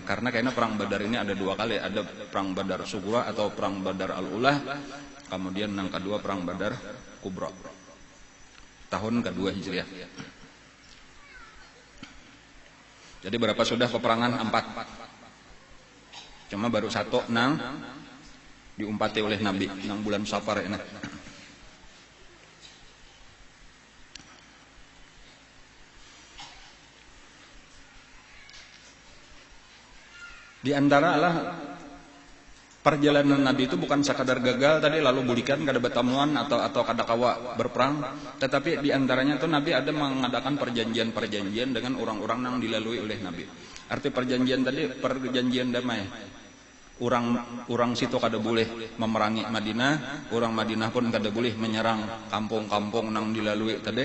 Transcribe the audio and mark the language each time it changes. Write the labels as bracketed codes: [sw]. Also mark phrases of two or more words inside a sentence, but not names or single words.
[id] Karena kayaknya perang Badar ini ada 2 kali, ada perang Badar Sughra atau perang Badar Al-Ulah, kemudian yang kedua perang Badar Kubra. Tahun kedua Hijriah. Jadi berapa sudah peperangan? 4. [bjn] Cuma baru 1 nang diumpati oleh Nabi nang bulan Safar ini. Di antara lah perjalanan Nabi itu bukan sekadar gagal tadi lalu bulikan kada bertemuan atau kada kawa berperang, tetapi di antaranya itu Nabi ada mengadakan perjanjian-perjanjian dengan orang-orang yang dilalui oleh Nabi. Arti perjanjian tadi perjanjian damai. Orang situ kada boleh memerangi Madinah, orang Madinah pun kada boleh menyerang kampung-kampung nang dilalui tadi.